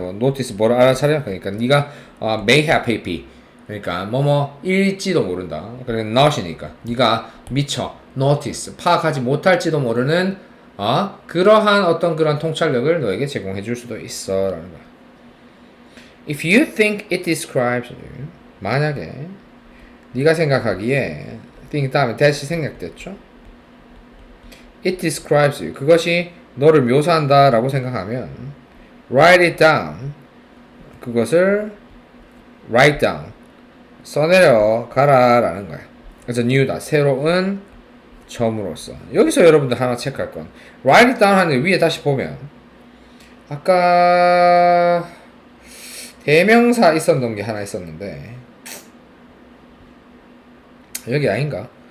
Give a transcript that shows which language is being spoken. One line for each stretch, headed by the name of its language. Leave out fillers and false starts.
Korean: 뭐 notice 뭐를 알아차려? 그러니까 네가 may have pp 그러니까 뭐뭐 일지도 모른다. 그러니까 not이니까 네가 미처 notice 파악하지 못할지도 모르는 그러한 어떤 그런 통찰력을 너에게 제공해 줄 수도 있어라는 거야.
English: If you think it describes you
Korean: 만약에 네가 생각하기에 think 다음에 that이 생략됐죠?
English: It describes you
Korean: 그것이 너를 묘사한다 라고 생각하면
English: write it down
Korean: 그것을 write down 써내려 가라 라는 거야. 그래서 new다 새로운 점으로써 여기서 여러분들 하나 체크할 건
English: write it down
Korean: 하는 위에 다시 보면 아까 대명사 있었던 게 하나 있었는데 여기 아닌가?